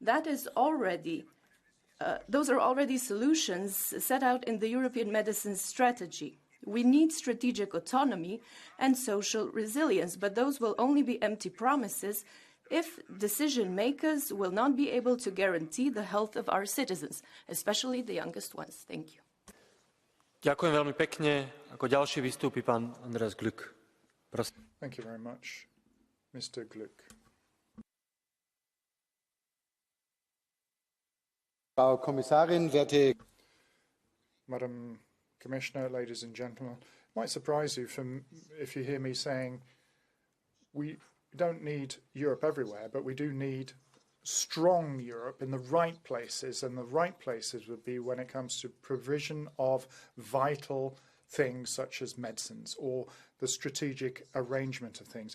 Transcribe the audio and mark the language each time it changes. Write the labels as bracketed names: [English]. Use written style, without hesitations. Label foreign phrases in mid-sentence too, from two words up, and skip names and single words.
[English] That is already, those are already solutions set out in the European medicines strategy. We need strategic autonomy and social resilience, but those will only be empty promises if decision makers will not be able to guarantee the health of our citizens, especially the youngest ones. Thank you. [Slovak] Ďakujem veľmi pekne. Ako ďalší vystúpi pán Andreas Glück. Prosím. [English] Thank you very much, Mr. Glück. [German] Frau Kommissarin, werte [English] Madam Commissioner, ladies and gentlemen, it might surprise you if you hear me saying we don't need Europe everywhere, but we do need strong Europe in the right places, and the right places would be when it comes to provision of vital things such as medicines or the strategic arrangement of things.